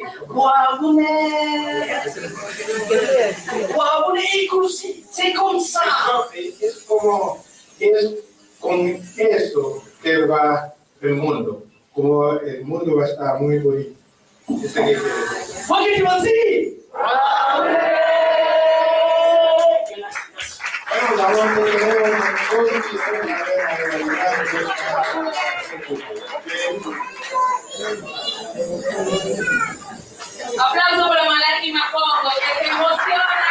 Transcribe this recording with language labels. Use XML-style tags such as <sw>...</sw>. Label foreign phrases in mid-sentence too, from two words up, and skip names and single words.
<it>Guarda! Guarda, è così,</it> <fr>c'est comme ça.</fr> <es>Es como, es con eso que va el mundo. Como el mundo va a estar muy bonito. Ese que</es> <it>Vuoi che ti bazzi?</it> <es>Aplauso para Malaki Mapongo, que se emociona.</es>